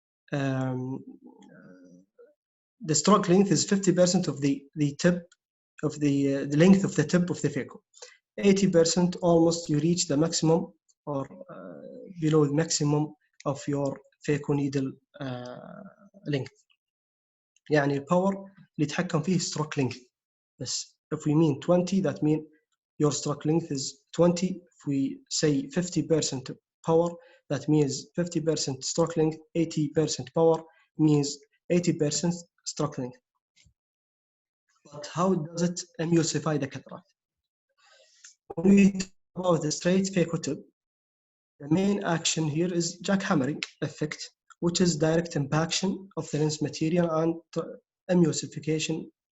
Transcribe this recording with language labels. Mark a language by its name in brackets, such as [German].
[English] The stroke length is 50% of the tip of the length of the tip of the Phaco. 80% almost you reach the maximum or below the maximum of your Phaco needle length. [Arabic] يعني الباور اللي يتحكم فيه [English] stroke length [Arabic] بس. [English] If we mean 20, that means your stroke length is 20. If we say 50% power, that means 50% stroke length. 80% power means 80% stroke length. But how does it emulsify the cataract? When we talk about the straight phaco tip, the main action here is jackhammering effect, which is direct impaction of the lens material and emulsification.